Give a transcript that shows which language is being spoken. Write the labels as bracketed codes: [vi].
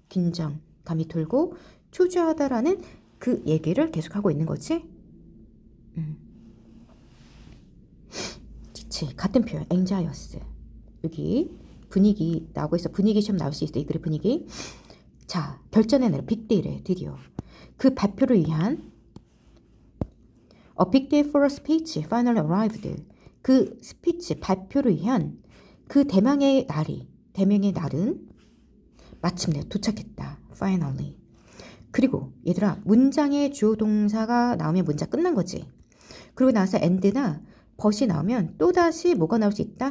[ko] 긴장감이 들고 초조하다라는 그 얘기를 계속하고 있는 거지. 그치. 같은 표현 anxious. 여기 분위기 나오고 있어. 분위기 시험 나올 수 있어. 이 글의 분위기. 자, 결전의 날 빅데이래. 드디어 그 발표를 위한 [en] A big day for a speech finally arrived. [ko] 그 스피치 발표를 위한 그 대망의 날은 마침내 도착했다. [en] Finally. [ko] 그리고 얘들아 문장의 주어 동사가 나오면 문장 끝난 거지. 그리고 나서 and나 but이 나오면 또다시 뭐가 나올 수 있다.